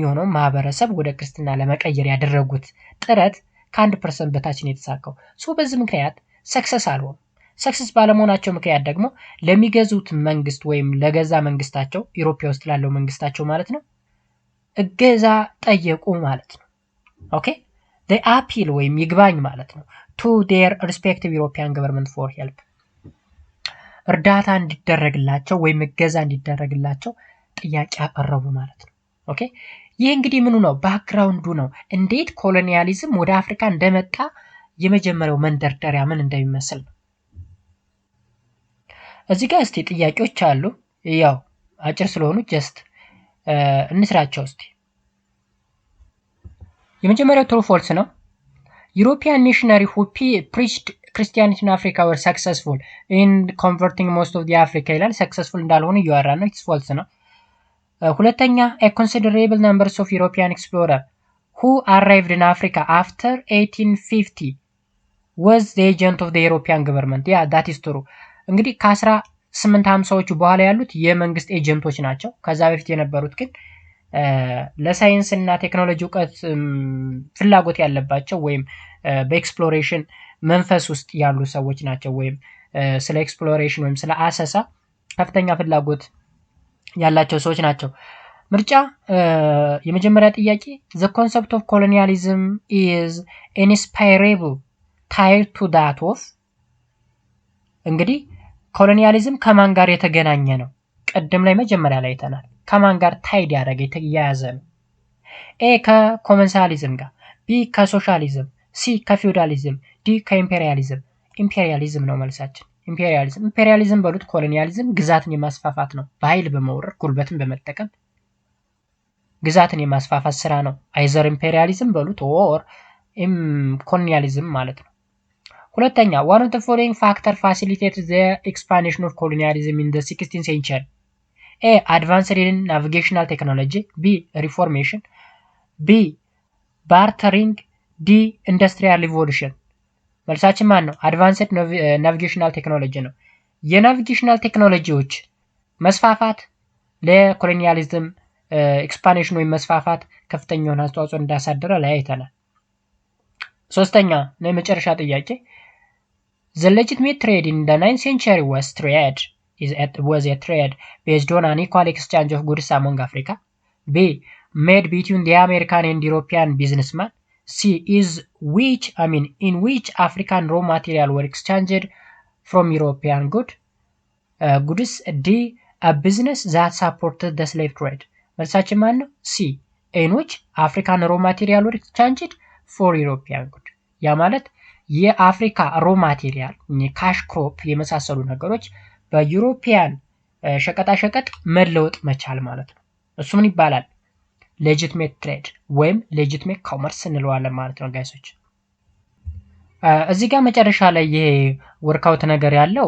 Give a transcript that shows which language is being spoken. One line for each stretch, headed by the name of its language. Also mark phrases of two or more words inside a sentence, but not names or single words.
Amharic: የሆነው ማህበረሰብ ወደ ክርስትና ለመቀየር ያደረጉት ጥረት ከ1% በታች ነው የተሳካው። ሶ በዚህ ምክንያት ሰክሰስ አልሆነም። ሰክሰስ ባለመሆናቸው ምክንያት ደግሞ ለሚገዙት መንግስት ወይም ለገዛ መንግስታቸው ኢሮፒያ ውስጥ ላለው መንግስታቸው ማለት ነው እገዛ ጠየቁ ማለት ነው። ኦኬ
English: they appeal
Amharic: ወይም ይግባኝ ማለት ነው
English: to their respective European government for help
Amharic: እርዳታ እንዲደረግላቸው ወይም እገዛ እንዲደረግላቸው ጥያቄ አቀረቡ ማለት ነው። ኦኬ ይህ እንግዲህ ምኑ ነው? ባክግራውንዱ ነው። እንዴት ኮሎኒያሊዝም ወደ አፍሪካ እንደመጣ የመጀመሪያው መንደርደሪያ ምን እንደሚመስል ነው። እዚህ ጋር እስቲ ጥያቄዎች አሉ። ያው አጭር ስለሆኑ ጀስት እንስራቸው እስቲ።
English: የመጀመሪያው true false ነው። European missionary who preached Christianity in Africa were successful in converting most of the Africa ይላል። successful
Amharic: እንዳልሆኑ እያወራ ነው።
English: it's false
Amharic: ነው። ሁለተኛ
English: a considerable numbers of European explorer who arrived in Africa after 1850 was the agent of the European government. yeah that is true።
Amharic: እንግዲህ ከ1850ዎቹ በኋላ ያሉት የመንግስት ኤጀንቶች ናቸው። ከዛ በፊት የነበሩት ግን ለሳይንስ እና ቴክኖሎጂ እውቀት ፍላጎት ያለባቸው ወይም በኤክስፕሎሬሽን መንፈስ ውስጥ ያሉ ሰዎች ናቸው። ወይም ስለ ኤክስፕሎሬሽን ወይም ስለ አሰሳ ከፍተኛ ፍላጎት ያላቸው ሰዎች ናቸው። ምርጫ የመጀመሪያ ጥያቄ
English: the concept of colonialism is inseparable tied to that of
Amharic: እንግዲህ ኮሎኒያሊዝም ከማን ጋር የተገናኘ ነው? ቀደም ላይ መጀመሪያ ላይ አይተናል። ከማን ጋር ታይድ ያደረገ የተያያዘ ነው? ኤ ከኮመንሳሊዝም ጋር፣ ቢ ከሶሻሊዝም፣ ሲ ከፊውዳሊዝም፣ ዲ ከኢምፔሪያሊዝም። ኢምፔሪያሊዝም ነው መልሳችን። ኢምፔሪያሊዝም በሉት ኮሎኒያሊዝም ግዛትን የማስፋፋት ነው። በኃይል በመውረር ጉልበትን በመጠቀም ግዛትን የማስፋፋት ስራ ነው። አይዘር ኢምፔሪያሊዝም በሉት ኦር ኮሎኒያሊዝም ማለት ነው። ሁለተኛ
English: one of the following factor facilitated the expansion of colonialism in the 16th century. A advanced in navigational technology, B reformation, B bartering, D industrial revolution.
Amharic: መልሳችን ማን ነው?
English: advanced navigational technology
Amharic: ነው። የናቪጌሽናል ቴክኖሎጂዎች መስፋፋት ለኮሎኒያሊዝም ኤክስፓንሽን ወይም መስፋፋት ከፍተኛ የሆነ አስተዋጽኦ እንዳሳደረ ላይ አይተናል። ሶስተኛ ነው የመጨረሻ ጥያቄ
English: The legitimate trade in the 9th century was a trade based on an equal exchange of goods among Africa. B made between the American and European businessmen. C in which African raw material were exchanged from European goods. D a business that supported the slave trade.
Amharic: መልሳችን ማን ነው?
English: C in which African raw material were exchanged for European goods.
Amharic: ያ ማለት የአፍሪካ
English: raw material cash crop
Amharic: የመሳሰሉ ነገሮች በዩሮፒያን ሸቀጣሸቀጥ መለወጥ መቻል ማለት ነው። እሱ ምን ይባላል?
English: legitimate trade
Amharic: ወይም
English: legitimate commerce
Amharic: እንለዋለን ማለት ነው ጋይሶች። እዚህ ጋር መጨረሻ ላይ ይሄ ወርካውት ነገር ያለው